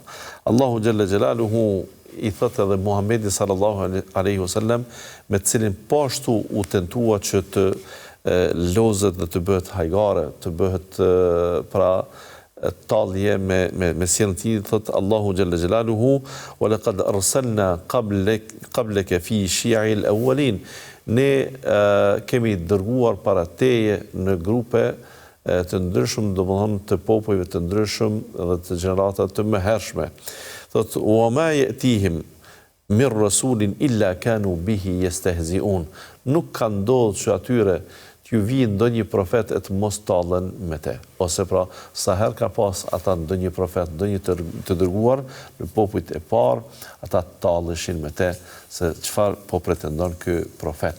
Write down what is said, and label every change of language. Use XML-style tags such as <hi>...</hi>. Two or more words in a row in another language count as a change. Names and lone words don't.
<ar>الله جل جلاله</ar> <sq>i thotë edhe Muhamedit</sq> <ar>صلى الله عليه وسلم,</ar> <sq>me të cilin po ashtu u tentua që të lozet dhe të bëhet hajgare, të bëhet pra tallje me sjelljen e tij, thot</sq> <ar>الله جل جلاله, ولقد أرسلنا قبلك في شيع الأولين.</ar> <sq>Ne kemi dërguar para teje në grupe të ndryshëm, domethënë të popujve të ndryshëm dhe të gjenerata të mëhershme.</sq> <ar>Thot وما يأتيهم من رسول إلا كانوا به يستهزئون.</ar> <sq>Nuk ka ndodhur që atyre t'ju vijë ndonjë profet e të mos tallen me te. Ose pra, sa herë ka pas ata ndonjë profet, ndonjë të dërguar në popujt e parë, ata talleshin me te, se çfarë po pretendon ky profet.</sq>